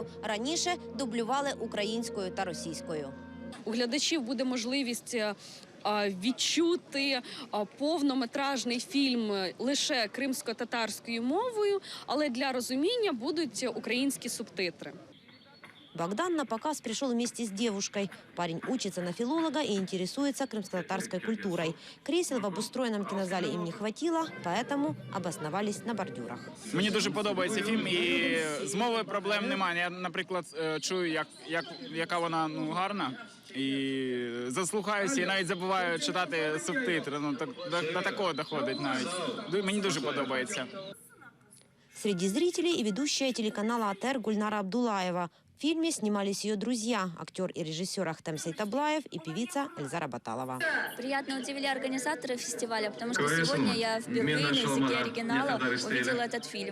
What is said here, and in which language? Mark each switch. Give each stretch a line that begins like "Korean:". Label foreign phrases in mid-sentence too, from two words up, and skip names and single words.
Ukrainian: Раніше дублювали українською та російською. У глядачів буде можливість відчути повнометражний фільм лише кримсько-татарською мовою, але для розуміння будуть українські субтитри.
Russian: Богдан на показ пришел вместе с девушкой. Парень учится на филолога и интересуется крымско-татарской культурой. Кресел в обустроенном кинозале им не хватило, поэтому обосновались на бордюрах.
Ukrainian: Мені дуже подобається фільм, і з мовою проблем немає. Я, наприклад, чую, яка вона гарна, і заслухаюся, і навіть забуваю читати субтитри. До такого доходить навіть. Мені дуже подобається.
Russian: Среди зрителей и ведущая телеканала АТР Гульнара Абдулаева. В фильме снимались ее друзья, актер и режиссер Ахтем Сейтаблаев и певица Эльзара Баталова. Приятно удивили организаторы фестиваля, потому что сегодня я впервые на языке оригинала увидела этот фильм.